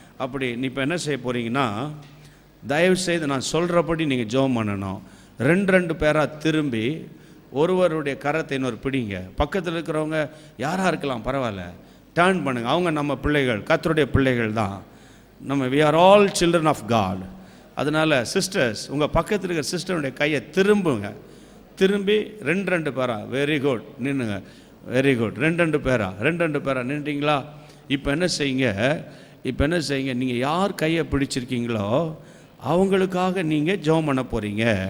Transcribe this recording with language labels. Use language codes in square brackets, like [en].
[ta] அப்படி இப்போ என்ன செய்ய போகிறீங்கன்னா, தயவு செய்து நான் சொல்கிறபடி நீங்கள் ஜெபம் பண்ணணும். 2 பேராக திரும்பி ஒருவருடைய கரத்தை இன்னொரு பிடிங்க. பக்கத்தில் இருக்கிறவங்க யாராக இருக்கலாம் பரவாயில்ல, டர்ன் பண்ணுங்கள். அவங்க நம்ம பிள்ளைகள், கர்த்தருடைய பிள்ளைகள் தான். [en] we are all children of God. [ta] அதனால் சிஸ்டர்ஸ், உங்கள் பக்கத்தில் இருக்கிற சிஸ்டருடைய கையை திரும்பி 2 பேரா [en] very good [ta] நின்றுங்க. Very good. 2 பேரா நின்றுட்டீங்களா? இப்போ என்ன செய்யுங்க, நீங்கள் யார் கையை பிடிச்சிருக்கீங்களோ அவங்களுக்காக நீங்கள் ஜெபம் பண்ண போகிறீங்க.